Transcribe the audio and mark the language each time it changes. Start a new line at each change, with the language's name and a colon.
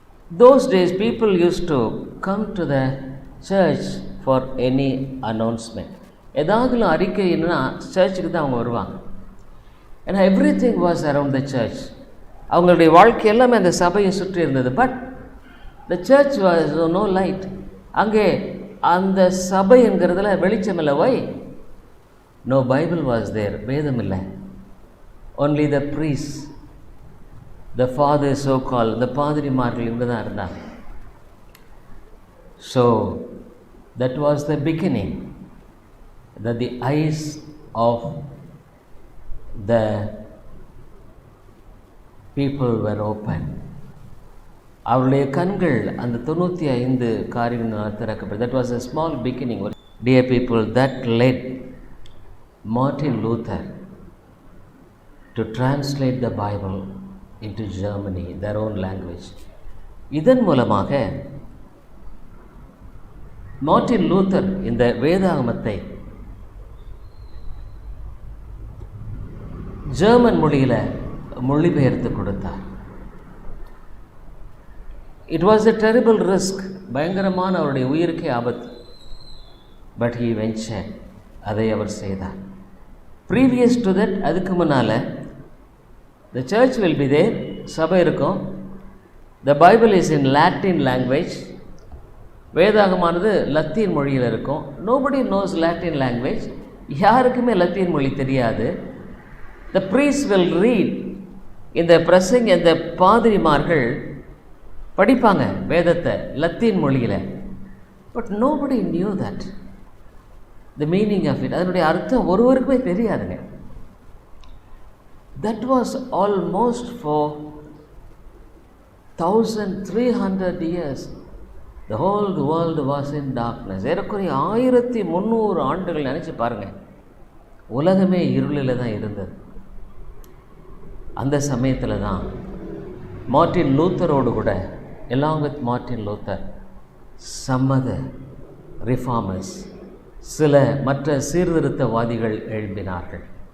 English: Those days people used to come to the church for any announcement.
Tamil: ஏதாவது அறிக்கைன்னா சர்ச்சுக்கு தான் அவங்க வருவாங்க. ஏன்னா
English: Everything was around the church.
Tamil: அவங்களுடைய வாழ்க்கை எல்லாமே அந்த சபையை சுற்றி இருந்தது.
English: But the church was no light.
Tamil: அங்கே அந்த சபை என்கிறதுல வெளிச்சம் இல்லை. வை?
English: No Bible was there.
Tamil: வேதம் இல்லை.
English: only the priests, the father so call,
Tamil: இந்த பாதிரிமார்கள் இங்கே தான் இருந்தாங்க.
English: So that was the beginning, that the eyes of the people were open.
Tamil: அவருடைய கண்கள் அந்த 95 காரியங்களால் திறக்கப்பட்டது.
English: That was a small beginning. Dear people, that led Martin Luther to translate the Bible into Germany, their own language.
Tamil: இதன் மூலமாக Martin Luther இந்த வேதாகமத்தை German மொழியில் மொழிபெயர்த்து கொடுத்தார்.
English: it was a terrible risk,
Tamil: பயங்கரமான அவருடைய உயிருக்கே ஆபத்து.
English: but he ventured,
Tamil: அதை அவர் செய்தார்.
English: previous to that,
Tamil: அதுக்கு முன்னால்
English: the church will be there,
Tamil: சபை இருக்கும்.
English: the Bible is in Latin language,
Tamil: வேதாகமானது Latin மொழியில் இருக்கும்.
English: nobody knows Latin language,
Tamil: யாருக்குமே லத்தீன் மொழி தெரியாது.
English: The priest will read.
Tamil: இந்த பிரசங்க, இந்த பாதிரிமார்கள் படிப்பாங்க வேதத்தை லத்தீன் மொழியில்.
English: But nobody knew that, the meaning of it.
Tamil: அதனுடைய அர்த்தம் ஒருவருக்குமே தெரியாதுங்க.
English: That was almost for 1300 years. The whole world was in darkness.
Tamil: ஏறக்குறைய 1300 ஆண்டுகள் நினச்சி பாருங்கள், உலகமே இருளில் தான் இருந்தது. அந்த சமயத்தில் தான் மார்ட்டின் லூத்தரோடு கூட, along with Martin Luther,
English: some other reformers,
Tamil: சில மற்ற சீர்திருத்தவாதிகள் எழும்பினார்கள்.